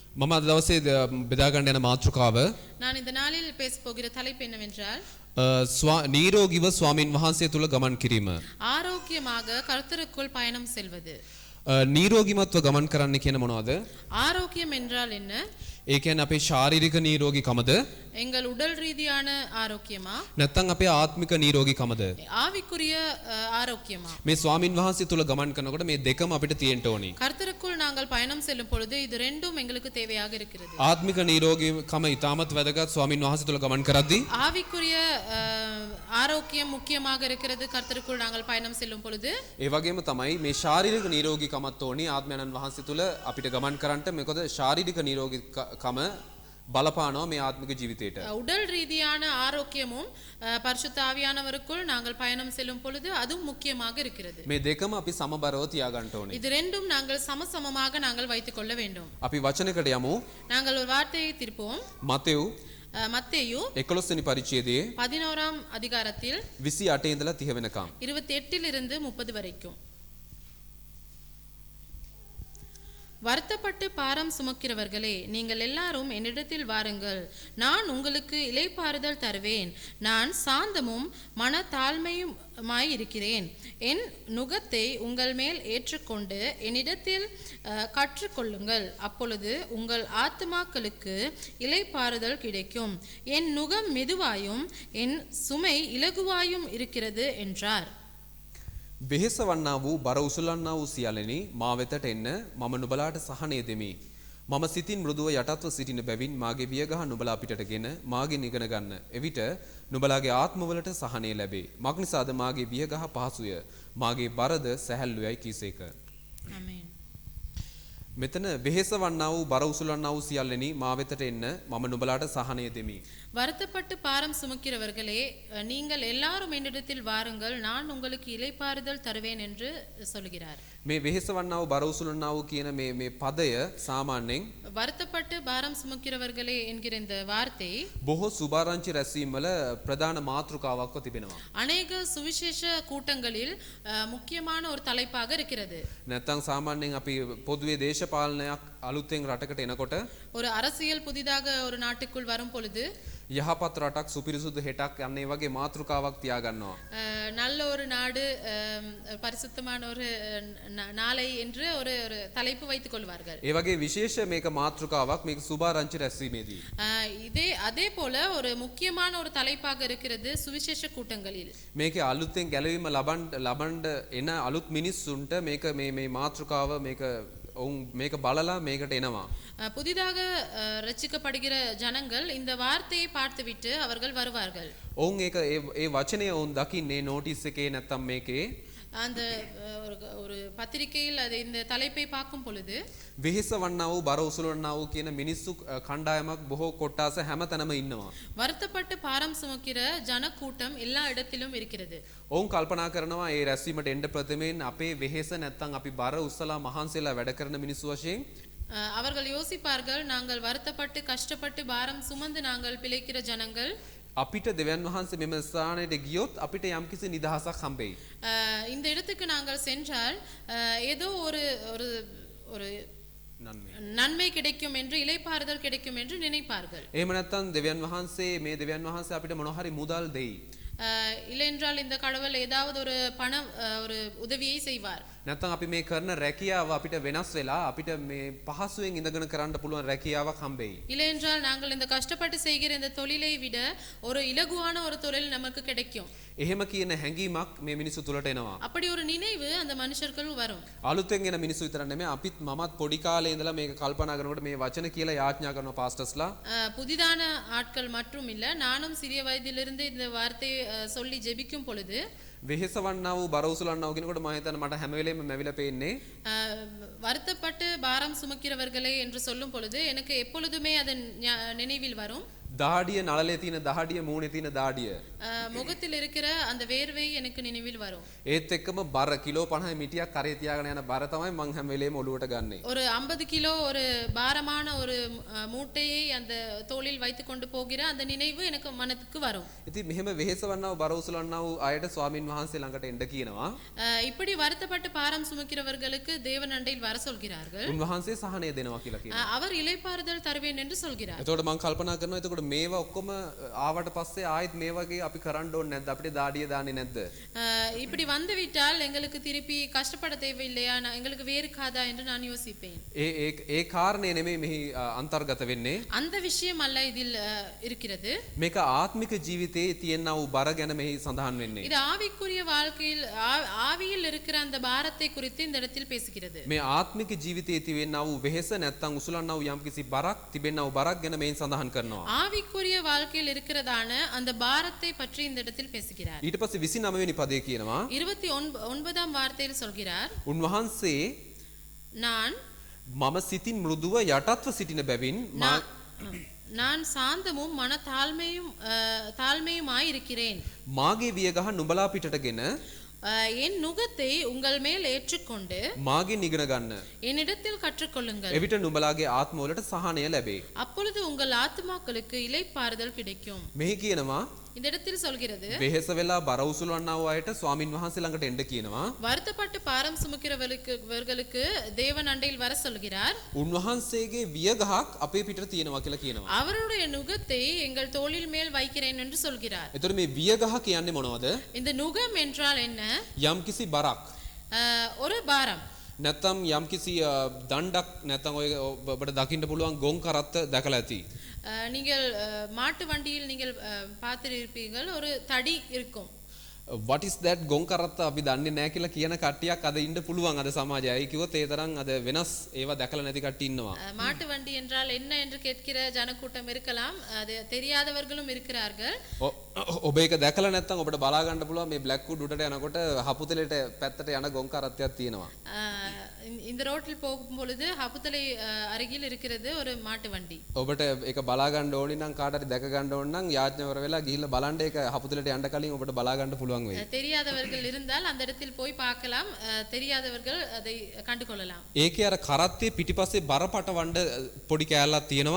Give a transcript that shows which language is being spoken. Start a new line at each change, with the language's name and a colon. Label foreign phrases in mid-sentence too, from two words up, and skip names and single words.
Sinhala: මම අද දවසේ බෙදා ගන්න යන මාතෘකාව
Tamil: நான் இந்த நாளில் பேசப் போகிற தலைப்பு என்னவென்றால்
Sinhala: නීරෝගීව ස්වාමින් වහන්සේ තුල ගමන් කිරීම.
Tamil: ஆரோக்கியமாக கர்த்தருக்குள் பயணம் செல்வது.
Sinhala: නීරෝගීමත්ව ගමන් කරන්න කියන මොනවද?
Tamil: ஆரோக்கியம் என்றால் என்ன?
Sinhala: ඒ කියන්නේ අපේ ශාරීරික නීරෝගීකමද?
Tamil: எங்கள் உடல் ரீதியான ஆரோக்கியமா?
Sinhala: නැත්නම් අපේ ආත්මික නීරෝගීකමද?
Tamil: ஆவிக்குரிய ஆரோக்கியமா?
Sinhala: මේ ස්වාමින් වහන්සේ තුල ගමන් කරනකොට මේ දෙකම අපිට තියෙන්න ඕනි.
Tamil: கர்த்தருக்குள் நாங்கள் பயணம் செல்லும் பொழுது இது ரெண்டும் எங்களுக்கு தேவையாக இருக்கிறது.
Sinhala: ආත්මික නීරෝගීකම ඉතාමත් වැදගත් ස්වාමින් වහන්සේ තුල ගමන් කරද්දී.
Tamil: ஆவிக்குரிய ஆரோக்கியம் முக்கியமாக இருக்கிறது கர்த்தருக்குள் நாங்கள் பயணம் செல்லும் பொழுது.
Sinhala: ඒ වගේම තමයි මේ ශාරීරික නීරෝගීකමත් ඕනි ආත්මයන්න් වහන්සේ තුල අපිට ගමන් කරන්නට. මොකද ශාරීරික නීරෝගීකම බලපානවා මේ ආත්මික ජීවිතයට.
Tamil: உடல் ரீதியான ஆரோக்கியமும் பரிசுத்த ஆவியானவருக்குள் நாங்கள் பயணம் செல்லும் பொழுது அதுவும் முக்கியமாக இருக்கிறது.
Sinhala: මේ දෙකම අපි සමබරව තියාගන්න ඕනේ.
Tamil: இது ரெண்டும் நாங்கள் சமசமமாக நாங்கள் வைத்துக் கொள்ள வேண்டும்.
Sinhala: අපි වචනයකට යමු.
Tamil: நாங்கள் ஒரு வார்த்தையை திருப்போம்.
Sinhala: මතෙව්
Tamil: மத்தேயு
Sinhala: 11 වෙනි පරිච්ඡේදයේ
Tamil: 11ஆம் அதிகாரத்தில்
Sinhala: 28 ඉඳලා 30 වෙනකම්.
Tamil: 28 இலிருந்து 30 வரைக்கும். வருத்தப்பட்டு பாரம் சுமக்கிறவர்களே, நீங்கள் எல்லாரும் என்னிடத்தில் வாருங்கள், நான் உங்களுக்கு இளைப்பாறுதல் தருவேன். நான் சாந்தமும் மனத்தாழ்மையுமாய் இருக்கிறேன். என் நுகத்தை உங்கள் மேல் ஏற்றுக்கொண்டு என்னிடத்தில் கற்றுக்கொள்ளுங்கள், அப்பொழுது உங்கள் ஆத்துமாக்களுக்கு இளைப்பாறுதல் கிடைக்கும். என் நுகம் மெதுவாயும் என் சுமை இலகுவாயும் இருக்கிறது என்றார்.
Sinhala: වෙහෙස වන්නා වූ බර උසුලන්නා වූ සියල්ලෙනි මා වෙතට එන්න, මම නුඹලාට සහනය දෙමි. මම සිතින් මෘදුව යටත්ව සිටින බැවින් මාගේ වියගහ නුඹලා පිටටගෙන මාගෙන් ඉගෙන ගන්න. එවිට නුඹලාගේ ආත්මවලට සහනය ලැබේ. මක් නිසාද මාගේ වියගහ පහසුය, මාගේ බරද සැහැල්ලුයයි කීසේක. ආමේන්. මෙතන වෙහෙස වන්නා වූ බර උසුලන්නා වූ සියල්ලෙනි මා වෙතට එන්න, මම නුඹලාට සහනය දෙමි.
Tamil: வருத்தப்பட்டு பாரம் சுமக்கிறவர்களே, நீங்கள் எல்லாரும் என்னிடத்தில் வாருங்கள், நான் உங்களுக்கு இளைப்பாறுதல் தருவேன் என்று சொல்கிறார்.
Sinhala: මේ වෙහෙස වන්නා වූ බර උසුලන්නා වූ කියන මේ පදය සාමාන්‍යයෙන්
Tamil: வருத்தப்பட்டு பாரம் சுமக்கிறவர்களே என்கிற இந்த வார்த்தை
Sinhala: බොහෝ සුභාරංචි රැස්වීම් වල ප්‍රධාන මාතෘකාවක්ව තිබෙනවා.
Tamil: அநேக சுவிசேஷ கூட்டங்களில் முக்கியமான ஒரு தலைப்பாக இருக்கிறது.
Sinhala: නැත්තම් සාමාන්‍යයෙන් අපි පොදුවේ දේශපාලනයක් අලුතෙන් රටකට එනකොට
Tamil: ஒரு அரசியல் புதிதாக ஒரு நாட்டுக்குள் வரும் பொழுது
Sinhala: යහපත් රටක් සුපිරිසුදු හෙටක් යන්නේ වගේ මාතෘකාවක් තියාගන්නවා.
Tamil: நல்ல ஒரு நாடு, பரிசுத்தமான ஒரு நாளை என்று ஒரு தலைப்பு வைத்துக் கொள்வார்கள்.
Sinhala: ඒ වගේ විශේෂ මේක මාතෘකාවක් මේක සුභාරංචි රැස්වීමේදී.
Tamil: அதே போல ஒரு முக்கியமான ஒரு தலைப்பாக இருக்கிறது சுவிசேஷ கூட்டங்களில்.
Sinhala: මේකේ අලුතෙන් ගැලවීම ලබන්න එන අලුත් මිනිස්සුන්ට මේක මේ මාතෘකාව මේක බලලා මේකට එනවා.
Tamil: புதிதாக ரட்சிக்கப்படுகிற ஜனங்கள் இந்த வார்த்தையை பார்த்துவிட்டு அவர்கள் வருவார்கள்.
Sinhala: ඔවුන් ඒ වචනය ඔවුන් දකින්නේ නෝටිස් එකේ නැත්තම් මේකේ
Tamil: அந்த ஒரு பத்திரிகையில் அது இந்த தலைப்பை பார்க்கும் பொழுது
Sinhala: වෙහෙස වන්නා වූ බර උසුලවන්නා වූ කියන මිනිස්සු කණ්ඩායමක් බොහෝ කොට්ටාස හැමතැනම ඉන්නවා.
Tamil: வருத்தப்பட்டு பாரம் சுமக்கிற ஜனக்கூட்டம் எல்லா இடத்திலும் இருக்கிறது.
Sinhala: ඔවුන් කල්පනා කරනවා ඒ රැස්වීමට එන්න ප්‍රථමයෙන් අපේ වෙහෙස නැත්තම් අපි බර උස්සලා මහන්සියලා වැඩ කරන මිනිස්සු වශයෙන්
Tamil: அவர்கள் யோசிப்பார்கள், நாங்கள் வருத்தப்பட்டு கஷ்டப்பட்டு பாரம் சுமந்து நாங்கள் பிழைக்கிற ஜனங்கள்,
Sinhala: අපිට දෙවියන් වහන්සේ මෙම ස්ථානයට ගියොත් අපිට යම්කිසි නිදහසක් හම්බෙයි.
Tamil: இந்த இடத்துக்கு நாங்கள் சென்றால் ஏதோ ஒரு ஒரு நன்மை கிடைக்கும் என்று, இளைப்பாறுதல் கிடைக்கும் என்று நினைப்பார்கள்.
Sinhala: එහෙම නැත්නම් දෙවියන් වහන්සේ මේ දෙවියන් වහන්සේ අපිට මොන හරි මුදල් දෙයි.
Tamil: இல்லையென்றால் இந்த கடவுள் ஏதாவது ஒரு ஒரு உதவியை செய்வார்.
Sinhala: නැත්නම් අපි මේ කරන රැකියාව අපිට වෙනස් වෙලා අපිට මේ පහසුවෙන් ඉඳගෙන කරන්න පුළුවන් රැකියාවක් හම්බෙයි.
Tamil: இல்லையென்றால் நாங்கள் இந்த கஷ்டப்பட்டு செய்கிற இந்த தொழிலை விட ஒரு இலகுவான ஒரு தொழில் நமக்கு கிடைக்கும்.
Sinhala: එහෙම කියන හැඟීමක් මේ මිනිස්සු තුලට එනවා.
Tamil: அப்படி ஒரு நினைவு அந்த மனுஷர்கள் வரும்.
Sinhala: අලුතෙන් එන මිනිස්සු විතර නෙමෙයි අපිත් මමත් පොඩි කාලේ ඉඳලා මේක කල්පනා කරනකොට මේ වචන කියලා යාඥා කරන පාස්ටර්ස්ලා
Tamil: புதிதான ஆட்கள் மட்டும் இல்ல, நானும் சிறிய வயதிலிருந்து இந்த வார்த்தையை சொல்லி ஜெபிக்கும் பொழுது
Sinhala: වෙහෙස වන්නා වූ බර උසුලන්නා වූ කෙනෙකුට මම හිතන්නේ මට හැම වෙලේම මැවිලා පේන්නේ
Tamil: வருத்தப்பட்டு பாரம் சுமக்கிறவர்களே என்று சொல்லும் பொழுது எனக்கு எப்பொழுதுமே அது நினைவில் வரும்.
Sinhala: දහඩිය නළලේ තියෙන දහඩිය මූණේ තියෙන දහඩිය.
Tamil: முகத்தில் இருக்கிற அந்த வேர்வை எனக்கு நினைவில் வரும்.
Sinhala: ඒත් එක්කම බර කිලෝ 50 මිටියක් කරේ තියාගෙන යන බර තමයි මං හැම වෙලේම ඔලුවට ගන්නෙ.
Tamil: ஒரு 50 கிலோ ஒரு பாரமான ஒரு மூட்டையை அந்த தோளில் வைத்துக் கொண்டு போகிற அந்த நினைவு எனக்கு மனதுக்கு வரும்.
Sinhala: ඉතින් මෙහෙම වෙහෙසවන්නව බර උසලන්නව අයට ස්වාමින් වහන්සේ ළඟට එන්න කියනවා.
Tamil: இப்படி வருத்தப்பட்டு பாரம் சுமக்கிறவர்களுக்கு தேவன் அண்டையில் வர சொல்கிறார்கள்.
Sinhala: උන්වහන්සේ සහනය දෙනවා කියලා කියනවා.
Tamil: அவர் இளைப்பாறுதல் தருவேன் என்று சொல்கிறார்.
Sinhala: එතකොට මං කල්පනා කරනවා එතකොට මේවා ඔක්කොම ආවට පස්සේ ආයෙත් මේ වගේ අපි කරන්න ඕනේ නැද්ද? අපිට දාඩිය දාන්නේ නැද්ද?
Tamil: இப்படி வந்து விட்டால் எங்களுக்கு திருப்பி கஷ்டப்பட தேவையில்லையா? எங்களுக்கு வேறு காதா என்று நான் யோசிப்பேன்.
Sinhala: ඒ කාරණේ නෙමෙයි මෙහි අන්තර්ගත වෙන්නේ.
Tamil: அந்த விஷயம் அல்ல இதில் இருக்கிறது.
Sinhala: මේක ආත්මික ජීවිතයේ තියෙනා වූ බර ගැන මෙහි සඳහන් වෙන්නේ.
Tamil: இது ஆவிக்குரிய வாழ்க்கையில் ஆவியில் இருக்கிற அந்த பாரத்தை குறித்து இந்த இடத்தில் பேசுகிறது.
Sinhala: මේ ආත්මික ජීවිතයේ තියෙනා වූ වෙහෙස නැත්තම් උසලන්නා වූ යම්කිසි බරක් තිබෙනා වූ බරක් ගැන මෙහි සඳහන් කරනවා.
Tamil: ஆவிக்குரிய வாழ்க்கையில் இருக்கிறதான அந்த பாரத்தை பற்றி இந்த இடத்தில் பேசுகிறார்.
Sinhala: ඊට පස්සේ 29 වෙනි පදේ කියනවා
Tamil: 29ஆம் வார்த்தையில் சொல்கிறார்,
Sinhala: උන්වහන්සේ
Tamil: நான்
Sinhala: මම සිතින් මෘදුව යටත්ව සිටින බැවින්
Tamil: நான் சாந்தமும் மன தாழ்மையுமாய் இருக்கிறேன்.
Sinhala: මාගේ වියගහ නුඹලා පිටටගෙන
Tamil: என் நுகத்தை உங்கள் மேல் ஏற்றுக்கொண்டு
Sinhala: මාගෙන් ඉගෙන ගන්න.
Tamil: என்னிடத்தில் கற்றுக்கொள்ளுங்கள்.
Sinhala: එවිට නුඹලාගේ ආත්මවලට සහනය ලැබේ.
Tamil: அப்பொழுது உங்கள் ஆத்துமாக்களுக்கு இளைப்பாறுதல் கிடைக்கும்.
Sinhala: මෙහි කියනවා
Tamil: இந்த இடத்தில் சொல்கிறது,
Sinhala: වෙහෙස වෙලා බර උසලවන්නා වූ අයට ස්වාමින් වහන්සේ ළඟට එන්න කියනවා.
Tamil: வருத்தப்பட்டு பாரம் சுமக்கிறவர்களுக்கு தேவன் அண்டையில் வர சொல்கிறார்.
Sinhala: උන්වහන්සේගේ වියගහක් අපේ පිටට තියෙනවා කියලා කියනවා.
Tamil: அவருடைய நுகத்தை எங்கள் தோளில் மேல் வைக்கிறேன் என்று சொல்கிறார்.
Sinhala: එතකොට මේ වියගහ කියන්නේ මොනවද?
Tamil: இந்த நுகம் என்றால் என்ன?
Sinhala: යම්කිසි බරක්.
Tamil: ஒரு பாரம்.
Sinhala: නැත්තම් යම්කිසි දණ්ඩක් නැත්තම් ඔය ඔබට දකින්න පුළුවන් ගොන් කරත්ත දැකලා ඇති.
Tamil: நீங்கள் மாட்டு வண்டியில் நீங்கள் பார்த்திருப்பீர்கள், ஒரு தடி இருக்கும்.
English: what is that
Sinhala: ගොන් කරත්ත අපි දන්නේ නැහැ කියලා කියන කට්ටියක් අද ඉන්න පුළුවන් අද සමාජයේ. අය කිව්වොත් ඒ තරම් අද වෙනස් ඒවා දැකලා නැති කට්ටිය ඉන්නවා.
Tamil: மாட்டு வண்டி என்றால் என்ன என்று கேட்கிற ஜனக்கூட்டம் இருக்கலாம், அது தெரியாதவர்களும் இருக்கிறார்கள்.
Sinhala: ඔබ ඒක දැකලා නැත්නම් ඔබට බලා ගන්න පුළුවන් මේ බ්ලැක් වුඩ් උඩට යනකොට හපුතලෙට පැත්තට යන ගොන් කරත්තයක් තියෙනවා.
Tamil: இந்த ரோட்டில் போகும் பொழுது ஹபுத்தலை அருகில் இருக்கிறது ஒரு மாட்டு வண்டி.
Sinhala: ඔබට ඒක බලා ගන්න ඕනි නම් කාට හරි දැක ගන්න ඕන නම් යාඥාවර වෙලා ගිහිල්ලා බලන්න ඒක හපුතලෙට යන්න කලින් ඔබට බලා ගන්න පුළුවන් වෙයි.
Tamil: தெரியாதவர்கள் இருந்தால் அந்த இடத்தில் போய் பார்க்கலாம், தெரியாதவர்கள் அதை கண்டு கொள்ளலாம்.
Sinhala: ඒකේ අර කරත්තේ පිටිපස්සේ බරපට වණ්ඩ පොඩි කෑල්ලක් තියෙනවා.